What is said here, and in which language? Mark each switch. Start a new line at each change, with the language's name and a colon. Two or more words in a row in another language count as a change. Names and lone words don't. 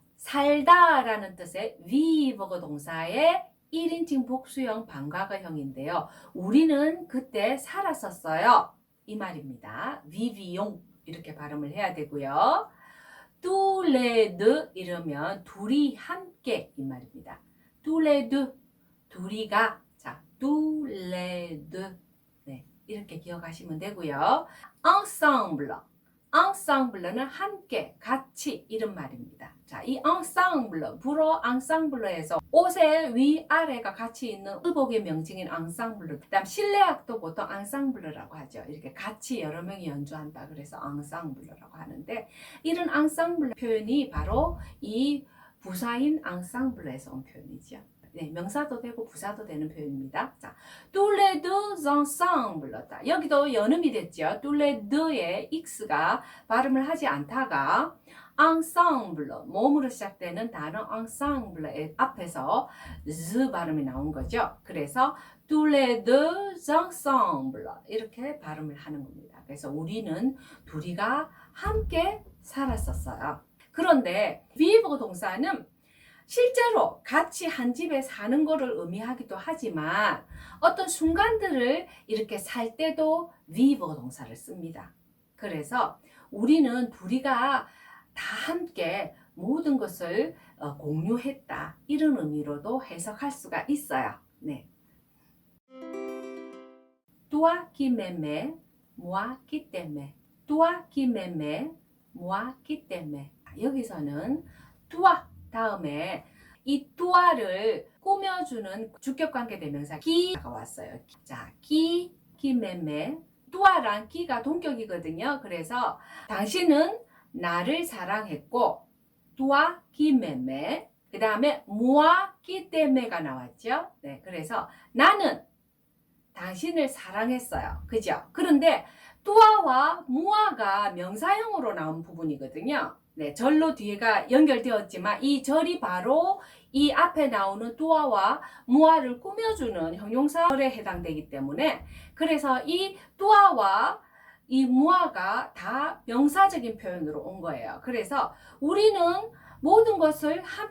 Korean: 살다 라는 뜻의 vivre 동사의 1인칭 복수형 반과거형인데요. 우리는 그때 살았었어요. 이 말입니다. vivions 이렇게 발음을 해야 되고요.
French: tous les deux
Korean: 이러면 둘이 함께 이 말입니다.
French: tous les deux,
Korean: 둘이가, 자,
French: tous les deux,
Korean: 네, 이렇게 기억하시면 되고요. ensemble, ensemble는 함께, 같이 이런 말입니다. 자, 이 ensemble, 불어 ensemble에서 옷의 위아래가 같이 있는 의복의 명칭인 ensemble, 그 다음 실내악도 보통 ensemble라고 하죠. 이렇게 같이 여러 명이 연주한다 그래서 ensemble라고 하는데, 이런 ensemble 표현이 바로 이 부사인 ensemble에서 온 표현이죠. 네, 명사도 되고 부사도 되는 표현입니다. 자,
French: tous les deux ensemble.
Korean: 여기도 연음이 됐죠.
French: tous les deux
Korean: 의 x가 발음을 하지 않다가 ensemble, 몸으로 시작되는 단어 ensemble의 앞에서 z 발음이 나온 거죠. 그래서
French: tous les deux ensemble
Korean: 이렇게 발음을 하는 겁니다. 그래서 우리는 둘이가 함께 살았었어요. 그런데 vivre 동사는 실제로 같이 한 집에 사는 것을 의미하기도 하지만 어떤 순간들을 이렇게 살 때도 vivre 동사를 씁니다. 그래서 우리는 둘이가 다 함께 모든 것을 공유했다. 이런 의미로도 해석할 수가 있어요. 네.
French: Toi qui m'aimais, moi qui t'aimais. Toi qui m'aimais, moi qui t'aimais.
Korean: 여기서는 toi 다음에 이 tua를 꾸며주는 주격관계 대명사 기가 왔어요. 자,
French: qui m'aimait.
Korean: tua랑 기가 동격이거든요. 그래서 당신은 나를 사랑했고
French: toi qui m'aimais.
Korean: 그 다음에
French: moi qui t'aimai
Korean: 가 나왔죠. 네, 그래서 나는 당신을 사랑했어요. 그죠? 그런데 tua와 moi가 명사형으로 나온 부분이거든요. 네, 절로 뒤에가 연결되었지만 이 절이 바로 이 앞에 나오는 tua와 moi를 꾸며주는 형용사절에 해당되기 때문에 그래서 이 tua와 이 moi가 다 명사적인 표현으로 온 거예요. 그래서 우리는 모든 것을 함께 하고 같이 살았는데 바로 나를 사랑한 당신과 이
French: toi qui m'aimais,
Korean: 그 다음에
French: moi qui t'aimais,
Korean: 이 두 가지 명사가